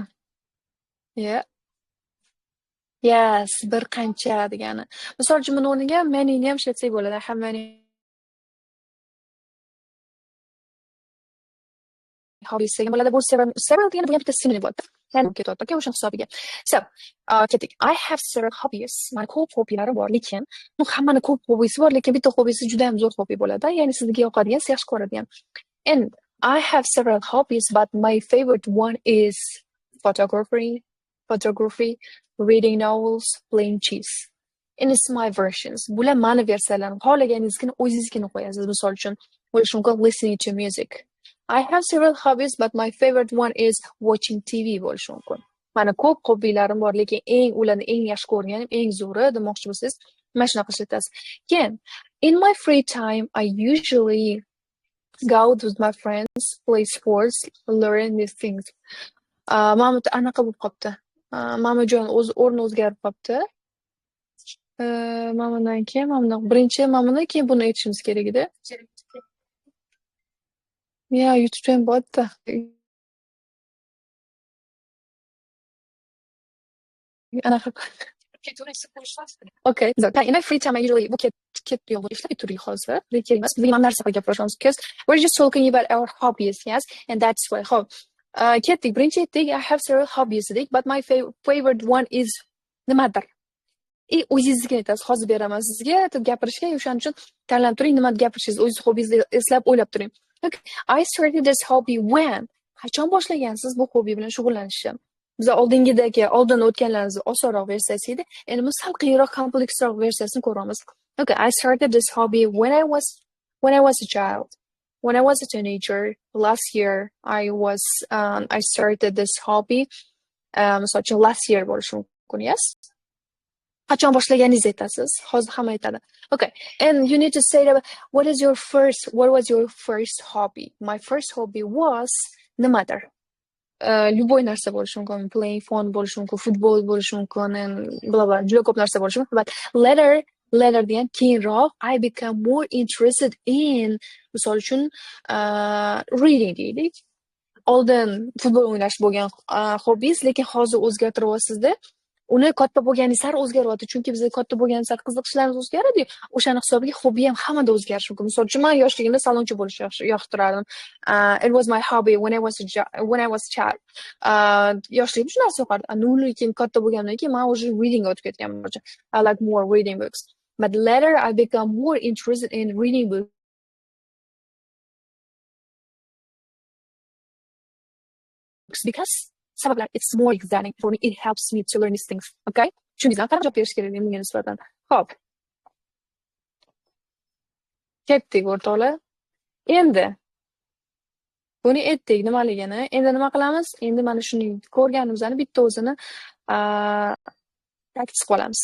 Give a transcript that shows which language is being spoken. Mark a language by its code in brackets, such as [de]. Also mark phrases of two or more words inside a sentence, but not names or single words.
[en] Yeah. Yes, [uz] bir qancha degani. Misol uchun, buni o'rniga many ni ham ishlatsak bo'ladi. [en] I have many hobbies [uz] degan bo'ladi. Bu several degani bu ham bitta sinonim bo'ladi. Ya'ni ketadi, okay, o'sha hisobiga. So, ketdik. [en] I have several hobbies. [uz] Mana ko'p hobbilarim bor, lekin hammani ko'p hobbisi bor, lekin bitta hobbisi juda ham zo'r hobbi bo'ladi. Ya'ni sizga yoqadigan, siz yaxshi ko'radigan. [en] And I have several hobbies, but my favorite one is photography, reading novels, playing chess. And it's my versions. [uz] Bular mani versiyalarim. Xohlaganingizga o'zingizga qo'yasiz. Misol uchun, bo'lishi mumkin [en] listening to music. I have several hobbies, but my favorite one is watching TV [uz] bo'lishi mumkin. Mana ko'p hobbilarim bor, lekin ularni eng yaxshi ko'rganim, eng zo'ri demoqchi bo'lsangiz, mana shunaqa ishlatasiz. Keyin, [en] in my free time, I usually go out with my friends, play sports, learn new things. [uz] Mana bu anaqa bo'lib qopti. Mamajon o'rni o'zgarib qopti. Mamadan keyin birinchi mamadan keyin buni aytishimiz kerak edi. Yeah, YouTube'da ham borda. Anaqa Okay. [en] In my free time, I usually [uz] bu ketdi yo'q ishlab turing hozir. Kerak emas. Biz nima narsa haqida gaplashamiz? [en] Because we're just talking about our hobbies, yes? And that's why. [uz] Ho'p. Ketdik. Birinchi aytdik, [en] I have several hobbies dedik, but my favorite one is nimadir. [uz] O'zingizga aytasiz. Hozir beraman sizga gapirishga, o'shaning uchun tanlab turing, nima gapirishingiz, o'zingiz hobbingizni eslab o'ylab turing. [en] Okay. I started this hobby when? [uz] Qachon boshlagansiz bu hobby bilan shug'ullanishni? Biz oldin o'tganlarimizni osonroq versiyasi edi. Endi biz sal qiyinroq, kompleksroq versiyasini ko'ramiz. [en] Okay, I started this hobby when I was a child. When I was a teenager, last year I started this hobby. Such last year [uz] bo'lishi mumkin, [en] yes? [uz] Qachon boshlaganingizni aytasiz. Hozir hamma aytadi. [en] Okay, and you need to say that what was your first hobby? My first hobby was nimadir? [uz] Любой narsa bo'lishi mumkin. [en] Playing phone [uz] bo'lishi mumkin, futbol bo'lishi mumkin, [en] and bla bla, [uz] juda ko'p narsa bo'lishi mumkin. [en] But later [uz] degan keyinroq [en] I became more interested in, [uz] misol uchun, reading deylik. Oldin futbol o'ynash bo'lgan hobbies, lekin hozir o'zgartiryapsizda. Uni katta bo'lgani sari o'zgaryapti, chunki biz katta bo'lgani sari qiziqishlarimiz o'zgaradi. O'shaning hisobiga hobbi ham hammada o'zgarishi mumkin. Misol uchun, men yoshligimda salonchi bo'lishni yoqtirardim. [en] It was my hobby when I was a child. [uz] Yoshligimda shu narsa yoqardi. Lekin katta bo'lgandan keyin men уже reading o'tib ketganman. [en] I like more reading books. But later I become more interested in reading books because sabablar, it's more exciting for me. It helps me to learn these things. [uz] Okay? Tushundingizmi? Qanaqa javob berish kerak menga nisbatan? Xo'p. Ketdik o'rtoqlar. Endi buni aytdik nimaligini. Endi nima qilamiz? Endi mana shuni ko'rganimizni bitta o'zini practice qilamiz.